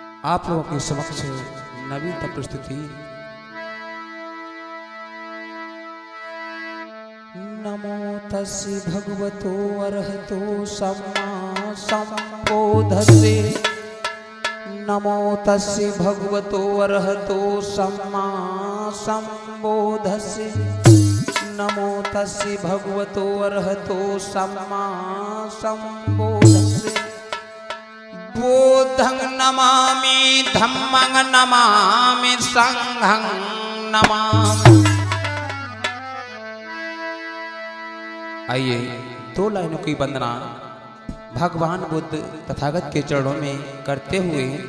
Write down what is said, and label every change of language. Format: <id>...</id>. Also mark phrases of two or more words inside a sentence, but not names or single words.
<hi>आप लोगों के समक्ष नवीनतम प्रस्तुति।</hi> <pi>नमो तस्से भगवतो अरहतो सम्मा संबुद्धस्से। नमो तस्से भगवतो अरहतो सम्मा संबुद्धस्से। नमो तस्से भगवतो अरहतो सम्मा संबुद्धस्से। बुद्धं नमामि धम्मं नमामि संघं नमामि।</pi> <hi>आइए दो लाइनों की वंदना भगवान बुद्ध तथागत के चरणों में करते हुए।</hi>